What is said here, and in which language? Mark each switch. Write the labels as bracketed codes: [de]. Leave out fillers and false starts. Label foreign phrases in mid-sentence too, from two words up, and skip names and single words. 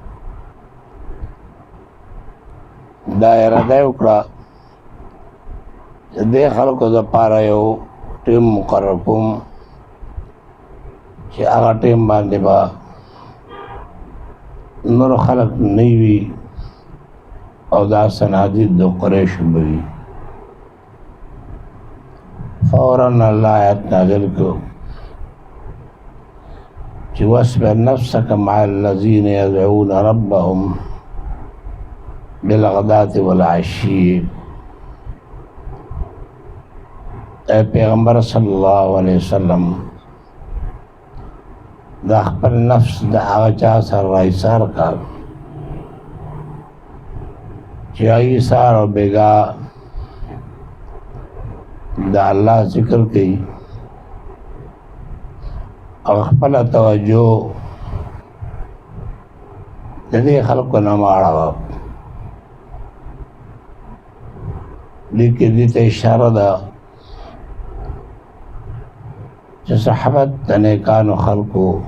[ps] دا اراده وکړه چې دې خلکو دپاره یو ټیم مقرر کوم چې هغه ټیم باندې به نور خلک نه وي او دا صنادید د قریشو به وي. فوراً الله آیت نازل کړو چې [ar] واصبر نفسک مع الذین یدعون ربهم بالغداة والعشی. [ps] اے پیغمبر [ar] صلی اللہ علیہ وسلم [ps] دا خپل نفس دا هغه چا سره رایسار کا چې ایسار او بیگا دا الله ذکر کوي او خپل توجه د دې خلکو نه ماړه لیکن دې ته اشاره ده چې صحبت د نیکانو خلکو